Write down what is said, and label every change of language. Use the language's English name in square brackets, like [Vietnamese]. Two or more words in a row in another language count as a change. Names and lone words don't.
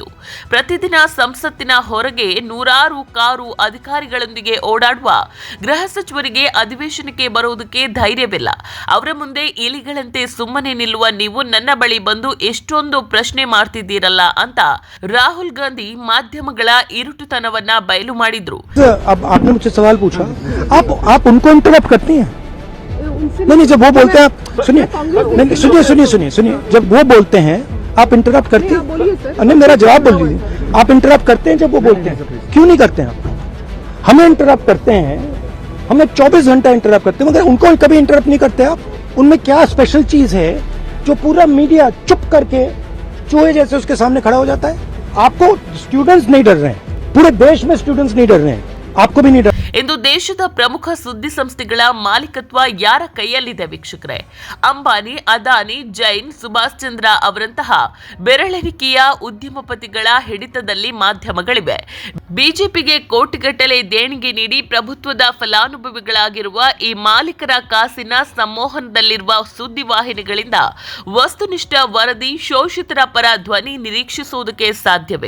[Kannada] ಪ್ರತಿದಿನ ಸಂಸತ್ತಿನ ಹೊರಗೆ ನೂರಾರು ಕಾರು ಅಧಿಕಾರಿಗಳೊಂದಿಗೆ ಓಡಾಡುವ ಗೃಹ ಸಚಿವರಿಗೆ ಅಧಿವೇಶನಕ್ಕೆ ಬರುವುದಕ್ಕೆ ಧೈರ್ಯವಿಲ್ಲ. ಅವರ ಮುಂದೆ ಇಲಿಗಳಂತೆ ಸುಮ್ಮನೆ ನಿಲ್ಲುವ ನೀವು ನನ್ನ ಬಳಿ ಬಂದು ಎಷ್ಟೊಂದು ಪ್ರಶ್ನೆ ಮಾಡ್ತಿದ್ದೀರಲ್ಲ ಅಂತ ರಾಹುಲ್ ಗಾಂಧಿ ಮಾಧ್ಯಮಗಳ ಇರುಟುತನವನ್ನ ಬಯಲು ಮಾಡಿದ್ರು. [Hindi] जब वो बोलते हैं, सुनिए, जब वो बोलते हैं आप इंटरप्ट करते हैं? नहीं, मेरा जवाब बोल लीजिए. आप इंटरप्ट करते हैं जब वो बोलते हैं? क्यों नहीं करते हैं आप? हमें इंटरप्ट करते हैं, हमें 24 घंटा इंटरप्ट करते हैं, मगर उनको कभी इंटरप्ट नहीं करते आप. उनमें क्या स्पेशल चीज है जो पूरा मीडिया चुप करके चूहे जैसे उसके सामने खड़ा हो जाता है? आपको स्टूडेंट्स नहीं डर रहे हैं, पूरे देश में स्टूडेंट्स नहीं डर रहे हैं, आपको भी नहीं डर. [Kannada] ಇಂದು ದೇಶದ ಪ್ರಮುಖ ಸುದ್ದಿ ಸಂಸ್ಥೆಗಳ ಮಾಲೀಕತ್ವ ಯಾರ ಕೈಯಲ್ಲಿದೆ ವೀಕ್ಷಕರೇ? ಅಂಬಾನಿ, ಅದಾನಿ, ಜೈನ್, ಸುಭಾಷ್ ಚಂದ್ರ ಅವರಂತಹ ಬೆರಳೆಣಿಕೆಯ ಉದ್ಯಮಪತಿಗಳ ಹಿಡಿತದಲ್ಲಿ ಮಾಧ್ಯಮಗಳಿವೆ. ಬಿಜೆಪಿಗೆ ಕೋಟಿಗಟ್ಟಲೆ ದೇಣಿಗೆ ನೀಡಿ ಪ್ರಭುತ್ವದ ಫಲಾನುಭವಿಗಳಾಗಿರುವ ಈ ಮಾಲೀಕರ ಕಾಸಿನ ಸಂಮೋಹನದಲ್ಲಿರುವ ಸುದ್ದಿವಾಹಿನಿಗಳಿಂದ ವಸ್ತುನಿಷ್ಠ ವರದಿ, ಶೋಷಿತರ ಪರ ಧ್ವನಿ ನಿರೀಕ್ಷಿಸುವುದಕ್ಕೆ ಸಾಧ್ಯವೇ?